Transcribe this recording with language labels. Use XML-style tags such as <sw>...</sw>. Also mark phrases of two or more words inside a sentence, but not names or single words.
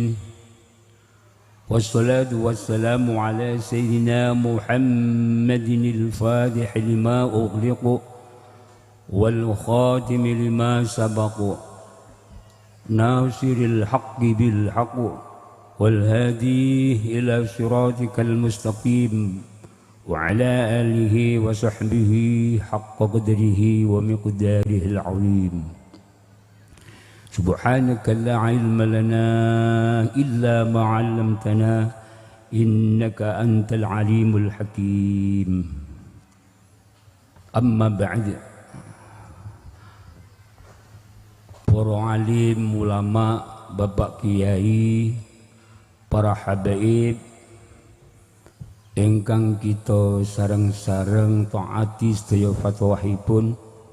<ar>والصلاة والسلام على سيدنا محمد الفاتح لما أغلق والخاتم لما سبق ناصر الحق بالحق والهادي إلى صراطك المستقيم وعلى آله وصحبه حق قدره ومقداره العظيم. سبحانك لا علم لنا إلا ما علمتنا إنك أنت العليم الحكيم. أما بعد.</ar> <jv>Para alim, ulama, bapak kiai, para habaib ingkang kita sareng-sareng taati sedaya fatwahipun.</jv>